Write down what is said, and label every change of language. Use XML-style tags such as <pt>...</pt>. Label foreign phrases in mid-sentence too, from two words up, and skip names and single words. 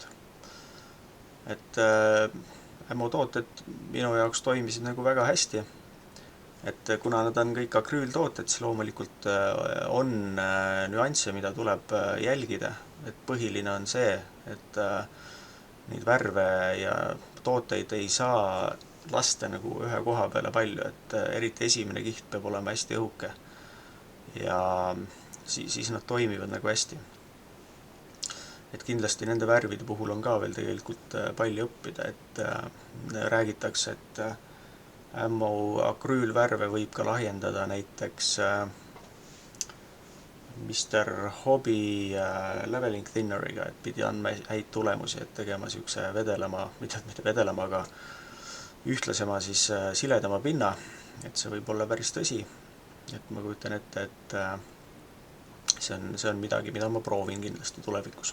<et>Et ämmo tooted minu jaoks toimisid nagu väga hästi, et kuna nad on kõik akrüültooted, siis loomulikult on nüansse, mida tuleb jälgida, et põhiline on see, et neid värve ja tooteid ei saa lasta nagu ühe koha peale palju, et eriti esimene kiht peab olema hästi õhuke ja siis nad toimivad nagu hästi. Et kindlasti nende värvide puhul on ka veel tegelikult palju õppida, et räägitakse, et ämmo akrüülvärve võib ka lahjendada näiteks Mr. Hobby leveling thinneriga, et pidi andma häid tulemusi, et tegema siukse vedelama, mitte vedelama, aga ühtlasema siis siledama pinna, et see võib olla päris tõsi. Et ma kujutan ette, et see on midagi, mida ma proovin kindlasti tulevikus.</et>